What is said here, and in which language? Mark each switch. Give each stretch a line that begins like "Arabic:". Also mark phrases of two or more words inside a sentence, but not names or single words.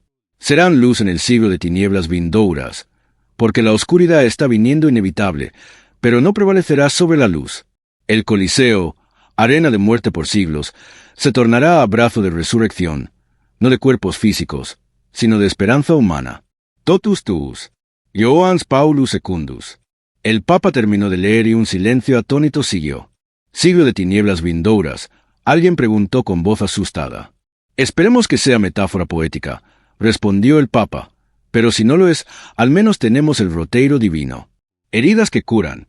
Spanish: Serán luz en el siglo de tinieblas vindouras, porque la oscuridad está viniendo inevitable, pero no prevalecerá sobre la luz. El Coliseo, arena de muerte por siglos, se tornará abrazo de resurrección, no de cuerpos físicos, sino de esperanza humana.
Latin: Totus tuus. Johannes Paulus Secundus.
Spanish: El Papa terminó de leer y un silencio atónito siguió. Siglo de tinieblas vindouras, alguien preguntó con voz asustada. Esperemos que sea metáfora poética, respondió el Papa, pero si no lo es, al menos tenemos el roteiro divino. Heridas que curan.